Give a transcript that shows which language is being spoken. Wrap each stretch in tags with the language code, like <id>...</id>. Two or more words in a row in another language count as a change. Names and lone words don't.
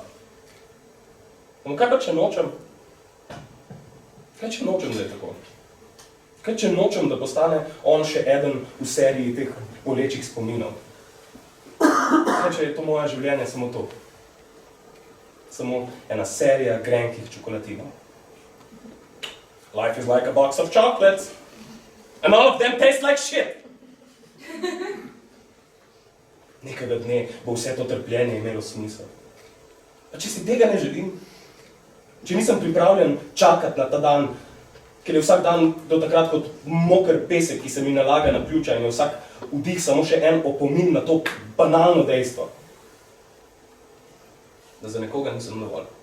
<sl>Kaj pa, če nočem? Kaj, če nočem, da je tako? Kaj, če nočem, da postane on še eden v seriji teh bolečih spominov? Kaj, če je to moje življenje samo to? Samo ena serija grenkih čokolatinov.</sl> <en>Life is like a box of chocolates. And all of them taste like shit.</en> <sl>Nekega dne bo vse to trpljenje imelo smisel. Pa če si tega ne želim, če nisem pripravljen čakati na ta dan, ker je vsak dan do takrat kot moker pesek, ki se mi nalaga na pljuča in je vsak vdih samo še en opomin na to banalno dejstvo, da za nekoga nisem dovolj.</sl>